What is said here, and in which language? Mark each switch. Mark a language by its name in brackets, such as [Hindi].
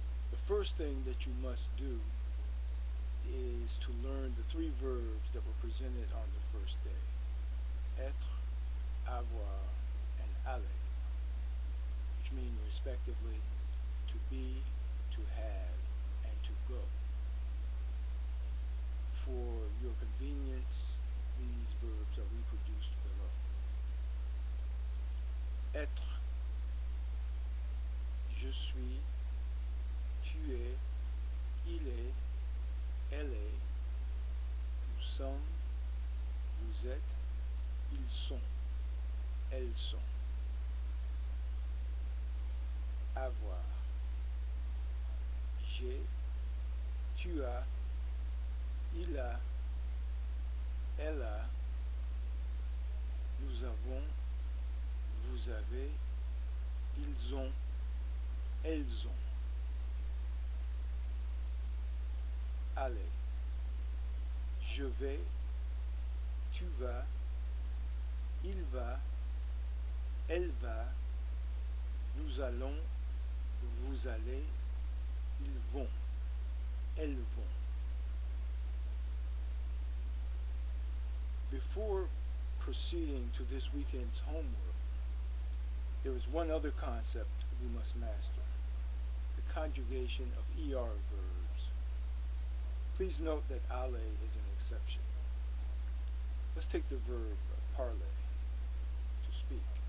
[English] The first thing that you must do is to learn the three verbs that were presented on the first day: être, avoir, and aller, which mean respectively to be, to have, and to go. For your convenience, these verbs are reproduced below. [French] Être, je suis, tu es, il est, elle est, nous sommes, vous êtes, ils sont, elles sont. Avoir, j'ai, tu as, il a, elle a, nous avons, vous avez, ils ont, elles ont. Aller, je vais, tu vas, il va, elle va, nous allons, vous allez, ils vont, elles vont. [English] Before proceeding to this weekend's homework, there is one other concept we must master: the conjugation of ER verbs. Please note that aller is an exception. Let's take the verb parler, to speak.